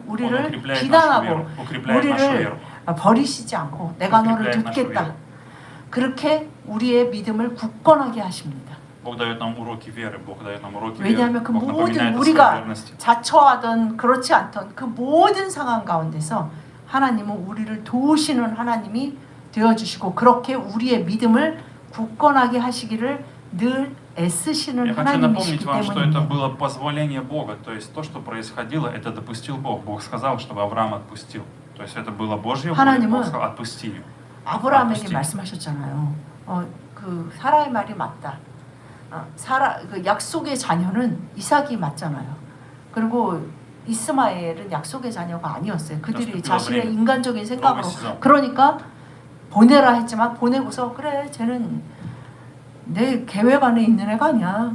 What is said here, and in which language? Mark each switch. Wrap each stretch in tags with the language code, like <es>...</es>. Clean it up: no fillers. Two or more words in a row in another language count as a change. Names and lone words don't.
<ko>우리를</ko> <ru>укрепляет нашу</ru> <ko>비난하고</ko> <ru>веру, укрепляет нашу</ru> <ko>우리를</ko> <ru>веру.</ru> <ko>버리시지 않고 내가 너를</ko> <ru>укрепляет нашу</ru> <ko>돕겠다.</ko> <ru>веру.</ru> <ko>그렇게 우리의 믿음을 굳건하게 하십니다.</ko> <ru>Бог дает нам уроки веры, Бог дает нам уроки веры.</ru> <ko>왜냐하면 그</ko> <ru>Бог</ru> <ko>모든</ko> <ru>напоминает о своей</ru> <ko>우리가</ko> <ru>верности.</ru> <ko>자처하던 그렇지 않던 그 모든 상황 가운데서 하나님은 우리를 도우시는 하나님이 되어주시고 그렇게 우리의 믿음을 굳건하게 하시기를 늘 애쓰시는</ko> <ru>Я хочу напомнить</ru> <ko>하나님이시기</ko> <ru>вам, что это</ru> <ko>때문입니다.</ko> <ru>было позволение Бога. То есть то, что происходило, это допустил Бог. Бог сказал, чтобы Авраам отпустил. То есть это было Божье воля.</ru> <ko>하나님은</ko> <ru>Бог сказал, отпусти ее.</ru> <ko>아브라함에게 아버지. 말씀하셨잖아요. 그 사라의 말이 맞다. 그 약속의 자녀는 이삭이 맞잖아요. 그리고 이스마엘은 약속의 자녀가 아니었어요. 그들이 자신의 인간적인 생각으로 그러니까 보내라 했지만 보내고서 그래 쟤는 내 계획 안에 있는 애가 아니야.</ko>